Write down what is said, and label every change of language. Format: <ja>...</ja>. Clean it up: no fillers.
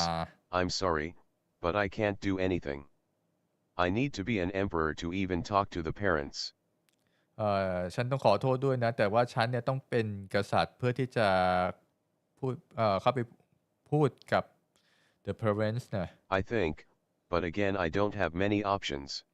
<en>Amicus, I'm sorry, but I can't do anything. I need to be an emperor to even talk to the parents.</en> <th>ฉันต้องขอโทษด้วยนะแต่ว่าฉันเนี่ยต้องเป็นกษัตริย์เพื่อที่จะพูดเข้าไปพูดกับ</th> <en>the parents</en> <th>นะ</th> <en>I think, but again I don't have many options.</en>